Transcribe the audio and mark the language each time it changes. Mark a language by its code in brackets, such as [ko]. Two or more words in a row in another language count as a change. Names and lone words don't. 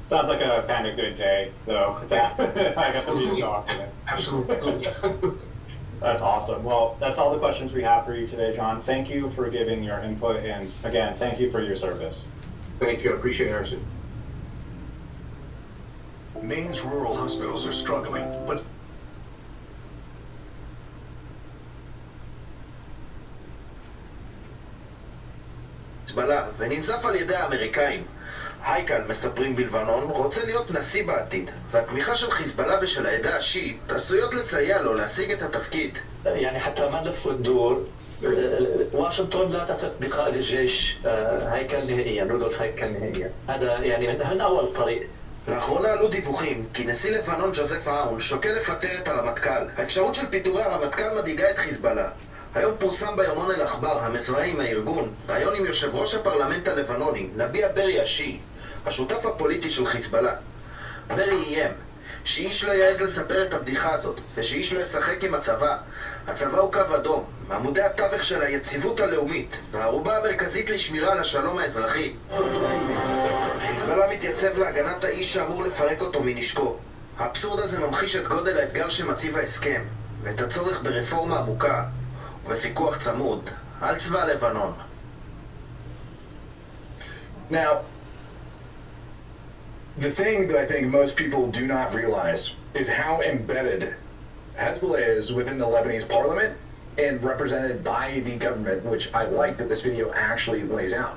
[en] Sounds like a kind of good day, though. I got to meet the dog today. Absolutely. That's awesome. Well, that's all the questions we have for you today, John. Thank you for giving your input, and again, thank you for your service. Thank you. I appreciate it, Harrison. Maine's rural hospitals are struggling, but [he] חיזבאללה וננזף על ידי האמריקאים. הייקל, מספרים בלבנון, רוצה להיות נשיא בעתיד, והתמיכה של חיזבאללה ושל העדה השיעית עשויות לסייע לו להשיג את התפקיד. [ar] يعني حتى ما نلف وندور واشنطن لا تثق بقائد الجيش هيكل نهائيا رودولف هيكل نهائيا هذا يعني من أول الطريق. [he] לאחרונה עלו דיווחים כי נשיא לבנון ג'וזף אאון שוקל לפטר את הרמטכ"ל. האפשרות של פיטורי הרמטכ"ל מדאיגה את חיזבאללה. היום פורסם ביומון אל-אכבר המזוהה עם הארגון ראיון עם יושב ראש הפרלמנט הלבנוני, נביע ברי השיעי, השותף הפוליטי של חיזבאללה. ברי איים שאיש לא יעז לספר את הבדיחה הזאת ושאיש לא ישחק עם הצבא. הצבא הוא קו אדום, מעמודי התווך של היציבות הלאומית והערובה המרכזית לשמירה על השלום האזרחי. חיזבאללה מתייצב להגנת האיש שאמור לפרק אותו מנשקו. האבסורד הזה ממחיש את גודל האתגר שמציב ההסכם ואת הצורך ברפורמה עמוקה ובפיקוח צמוד על צבא לבנון. [en] now, the thing that I think most people do not realize is how embedded Hezbollah is within the Lebanese parliament and represented by the government, which I like that this video actually lays out.